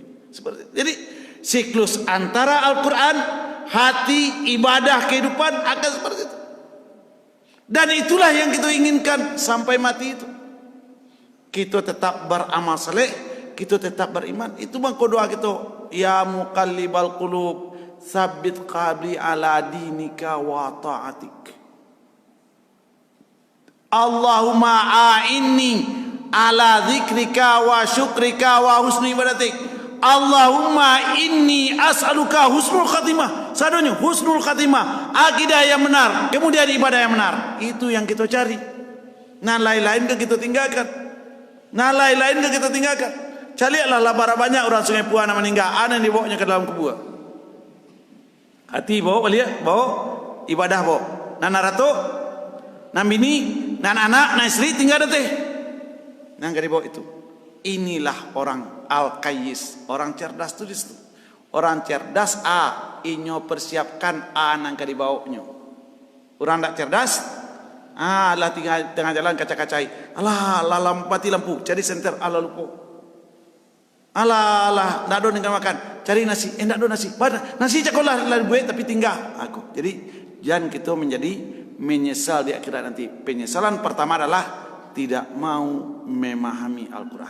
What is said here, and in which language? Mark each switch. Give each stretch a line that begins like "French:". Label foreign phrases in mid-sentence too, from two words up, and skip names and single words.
Indonesian: Seperti itu. Jadi siklus antara Al-Quran, hati, ibadah, kehidupan akan seperti itu. Dan itulah yang kita inginkan sampai mati itu. Kita tetap beramal saleh, kita tetap beriman. Itu bangko doa kita,
Arabic: يا مقلب القلوب ثبت قلبي على دينك وطاعتك. اللهم أعني على ذكرك وشكرك وحسن عبادتك. اللهم إني أسألك حسن الخاتمة. Sadonya حسن الخاتمة,
Indonesian: akidah yang benar, kemudian ibadah yang benar. Itu yang kita cari. Nah lain-lain kita tinggalkan. Carilah lah banyak orang Sungai Puana meninggal, ada yang dibawanya ke dalam kubur. Hati bawa ibadah bawa.
Minangkabau: Nana ratu, nan bini, nan anak, nan istri tinggal ada teh. Nang gak dibawa itu.
Indonesian: Inilah orang al-qayyis, orang cerdas tu disitu.
Minangkabau: Orang cerdas inyo persiapkan nang gak dibawanya. Orang tak cerdas, lah tengah jalan kaca-kacai. Alah lampati lampu, cari senter, alah lupa. Alah, ndak ada dengan makan.
Indonesian: Cari nasi, ndak ada nasi. Nasi cakolah lah buat tapi tinggal aku. Jadi jangan kita menjadi menyesal di akhirat nanti. Penyesalan pertama adalah tidak mau memahami Al-Quran.